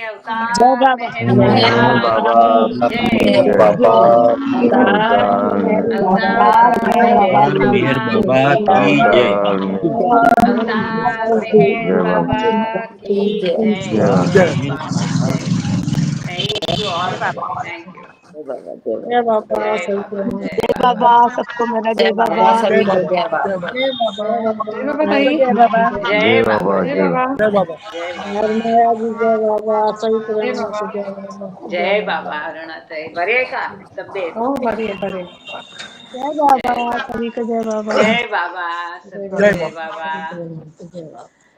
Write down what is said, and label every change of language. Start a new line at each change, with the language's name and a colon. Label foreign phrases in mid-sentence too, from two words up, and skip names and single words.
Hindi: जय अवतार बाबा। मेहर मेहर बाबा मेहर बाबा बाबा की जय। की जय। जय। अवतार अवतार मेहर बाबा अवतार अवतार मेहर की बाबा मेहर अवतार की मेहर बाबा बाबा की की जय। जय। अवतार में अवतार मेहर जय बाबा, बाबा की जय। जय। जय बाबा। जय बाबा जय।
English: Thank you all. Thank you.
Hindi: जय बाबा, जय बाबा, जय बाबा जय जय बाबा। बाबा। सबको मेरा जय जय बाबा। बाबा, सभी को जय बाबा। जय जय बाबा बाबा, जय जय बाबा बाबा, जय बाबा जय बाबा।
Marathi: अरुणाचल बरे आहे का तब्येत?
Hindi: जय जय बाबा बाबा सभी को जय बाबा। जय बाबा सबको जय बाबा।